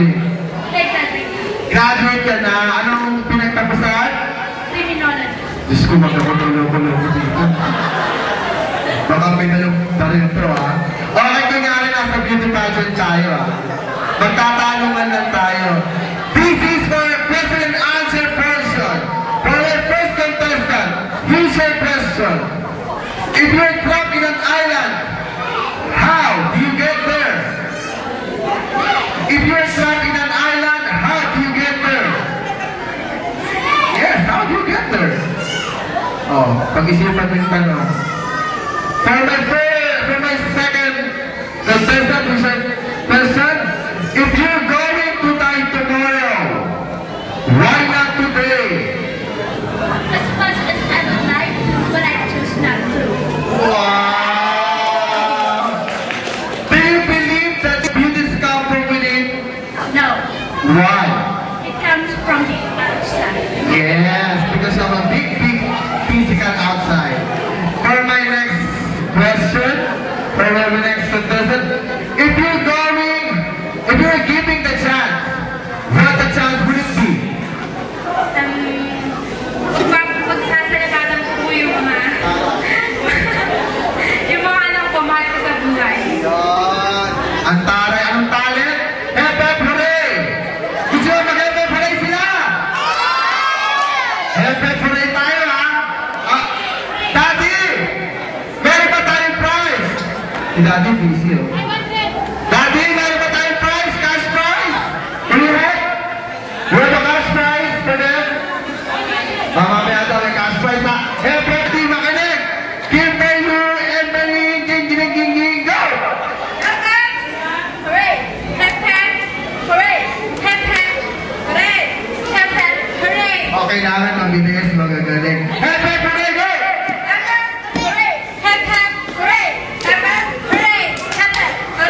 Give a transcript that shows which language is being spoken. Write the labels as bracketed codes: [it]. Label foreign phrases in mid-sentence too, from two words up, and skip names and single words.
[tl] Graduate ka na. Anong pinagtapusan? Criminology. Diyos ko, magkakotulog-tulog dito. Baka may talentro, ha? Okay, kunyari nasa beauty pageant tayo, ha? Magtatanungan lang tayo. [en] This is for a question and answer person. For our first contestant, here's your question. If you're trapped in an island, how do you get there? If you're trapped in an island, how do you get there? Yes, how do you get there? [tl] Oh, pag-isipan mo yung tanong. [en] For my second contestant, who's a person, if you're going to die tomorrow, why not today? As much as I would like to, but I choose not to. Wow! Do you believe that beauty comes from within? No. Why? It comes from the outside. Yes, because of a big physical outside. For my next question, for my next contestant, if you're giving the chance, what the chance would it be? [tl] Pagsasalibatan ko po yung mga anak ko, mahal ko sa buhay. Yan. Ang taray, anong talent? [en] Hep-hep hooray! [tl] Gusto mo mag- [en] hep-hep hooray [tl] sila? [en] Hep-hep hooray [tl] tayo, ha? Daddy! Meron ba tayong prize? Si Daddy busy, oh. Daddy, meron ba tayong prize? Cash prize? Correct? Meron ba cash prize for them? Mamamaya daw yung cash prize, ha? [en] Hep-hep team, [tl] makinig! [en] Kimberly and Marie, ging, go! Hep-hep! Hooray! Hep-hep! Hooray! Hep-hep! Hooray! Hep-hep! Hooray! [tl] Okay naman, mabilis, magagaling. [en] Hep-hep hooray, go! Hep-hep! Hooray! Hep-hep! Hooray! Hep-hep! Hooray! Hep-hep!